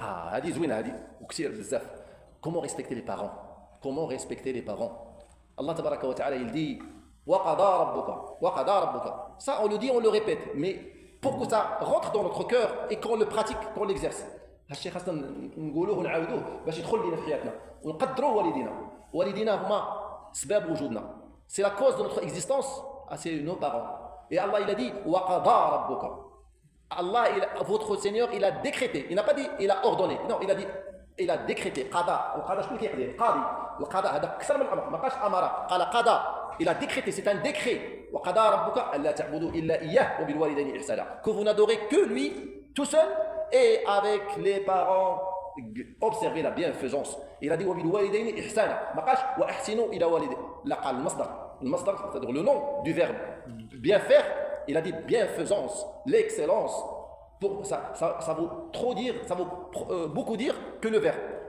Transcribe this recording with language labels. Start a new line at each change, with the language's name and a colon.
Arabic: هذه زوينة هذه وكثير بزاف.
French: Comment respecter les parents? Comment respecter les parents? Allah tabaraka wa ta'ala il dit
Arabic: وقضى ربك.
French: Ça on le dit, on le répète, mais pour que ça rentre dans notre cœur et qu'on le pratique, qu'on l'exerce.
Arabic: هالشيء خاصنا نقولوه ونعاودوه باش يدخل لينا في حياتنا ونقدروا والدينا هما سبب وجودنا.
French: C'est la cause de notre existence, c'est nos parents. Et Allah il a dit
Arabic: وقضى ربك.
French: Allah votre Seigneur il a décrété, il n'a pas dit il a ordonné, non il a dit il a décrété قضى.
Arabic: وقضى شكون كيقضي؟ القاضي. القضاء هذا اكثر من الامر ما قالش امر قال قضى. Il a décrété, c'est un décret. وقضى ربك ألا تعبدوا إلا إياه وبالوالدين إحسانا.
French: Que vous n'adorez que lui tout seul et avec les parents observez la bienfaisance. Il a dit
Arabic: وبالوالدين إحسانا ما قالش وأحسنوا إلى والدين. لا قال المصدر
French: c'est-à-dire le nom du verbe bien faire. Il a dit bienfaisance, l'excellence. Ça veut trop dire, ça veut beaucoup dire que le verbe.